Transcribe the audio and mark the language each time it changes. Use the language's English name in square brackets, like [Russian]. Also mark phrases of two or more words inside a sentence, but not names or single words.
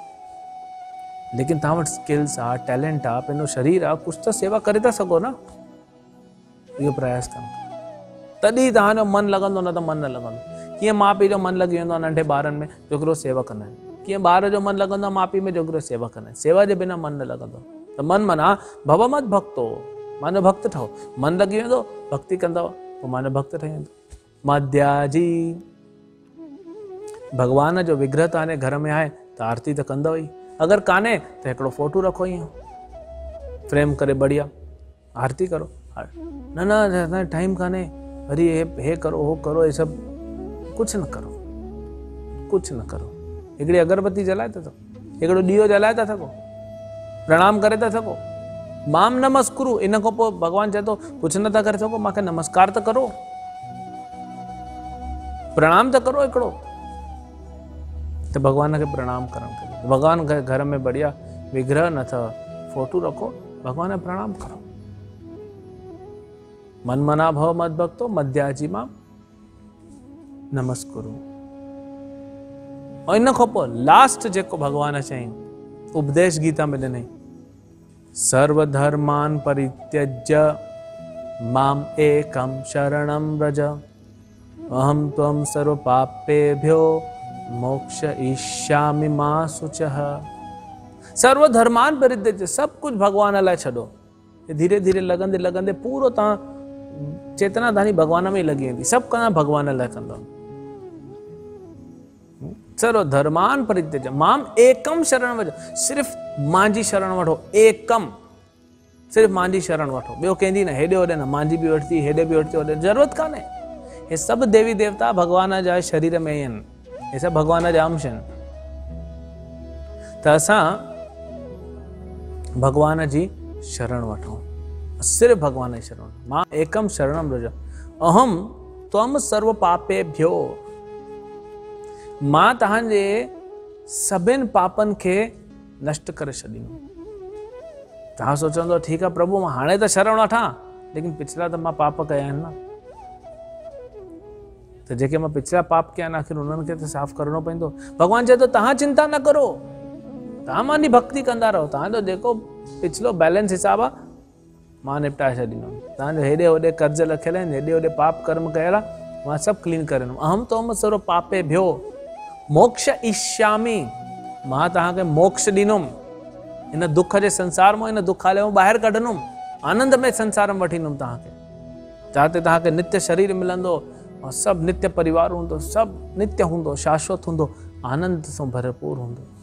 [Sindhi] लेकिन तव्हां वटि स्किल्स आहे, टैलेंट आहे, पंहिंजो शरीर आहे, कुझु त सेवा करे था सघो न। इहो प्रयास कनि, तॾहिं तव्हांजो मन लॻंदो, न त मन न लॻंदो। कीअं माउ पीउ जो मन लॻी वेंदो आहे नंढे ॿारनि में जो हिकिड़ो सेवा कंदा आहिनि, कीअं ॿार जो मन लॻंदो आहे माउ पीउ में जो हिकिड़ो सेवा कंदा आहिनि। सेवा जे बिना मन न लॻंदो। [Sanskrit] त मन मना भव मत भक्तो, [Sindhi] मांजो भक्त ठहो। मन लॻी वेंदो, भक्ति कंदव, पोइ मांजो भक्त ठही वेंदो। मध्याजी, भगवान जो विग्रह तव्हांजे घर में आहे त आरती त कंदव ई। अगरि कान्हे त हिकिड़ो फोटो रखो ईअं फ्रेम करे बढ़िया, आरती करो। न न टाइम कान्हे, वरी हे करो हो करो, ये सभु कुझु न करो, कुझु न करो। हिकिड़ी अगरबत्ती जलाए था सघो, हिकिड़ो ॾीओ जलाए था सघो, प्रणाम करे था सघो। [Sanskrit] माम नमस्कुरु, [Sindhi] इन खां पोइ भगवान चए थो कुझु नथा करे सघो, मूंखे नमस्कार त करो, प्रणाम त करो हिकिड़ो। त भगवान खे प्रणाम करणु खपे। भगवान खे घर में बढ़िया विग्रह न अथव, फोटो रखो, भगवान खे प्रणाम करो। [Sanskrit] मन मना भव मद भक्तो मध्याजी मां नमस्कुरु। [Sindhi] और इन खां पोइ लास्ट जेको भगवान चयईं, उपदेश गीता में ॾिनई, [Sanskrit] सर्वधर्मान परित्यज्य माम एकम शरणम व्रज अहम त्वं सर्व पापेभ्यो मोक्ष इष्यामि मा शुचः। सर्वधर्मान परित्यज्य, [Sindhi] सब कुछ भगवान लाइ छॾो। धीरे धीरे लगंदे लगंदे पूरो तव्हां चेतना धानी भगवान में ही लगी वेंदी, सभु कंदा भगवान लाइ कंदो। चलो [Sanskrit] धर्मान परित्यज माम एकम [Sindhi] शरण वठो, सिर्फ़ मांजी शरण वठो, एकम सिर्फ़ मांजी शरण वठो, ॿियो कंहिंजी न, हेॾे होॾे न, मांजी बि वठती हेॾे बि वठती होॾे ज़रूरत कान्हे। हे सभु देवी देवता भगवान जा शरीर में ई आहिनि, हे सभु भगवान जा अंश आहिनि। त असां भगवान जी शरण वठूं, सिर्फ़ भगवान जी शरण। [Sanskrit] मां एकम शरणम रज अहम त्वम सर्व पापेभ्यो, [Sindhi] मां तव्हांजे सभिनि पापनि खे नष्ट करे छॾींदुमि। तव्हां सोचंदो ठीकु आहे प्रभु मां हाणे त शरण वठां, लेकिन पिछला त मां पाप कया आहिनि न, त जेके मां पिछला पाप कया आहिनि आख़िर उन्हनि खे त साफ़ करणो पवंदो। भॻवानु चए थो तव्हां चिंता न करो, तव्हां मांजी भक्ति कंदा रहो, तव्हांजो जेको पिछलो बैलेंस हिसाब आहे मां निपटाए छॾींदुमि। तव्हांजो हेॾे होॾे कर्ज़ लखियल आहिनि, हेॾे होॾे पाप कर्म कयल आहे, मां सभु क्लीन करे ॾींदुमि। [Sanskrit] अहम त्वम सर्व पापेभ्यो मोक्ष इष्यामि, [Sindhi] मां तव्हांखे मोक्ष ॾींदुमि। इन दुख जे संसार में, इन दुखालय में ॿाहिरि कढंदुमि, आनंद में संसार में वठी ईंदुमि तव्हांखे, जिते तव्हांखे नित्य शरीर मिलंदो और सभु नित्य परिवार हूंदो, सभु नित्य हूंदो, शाश्वत हूंदो, आनंद सां भरपूर हूंदो।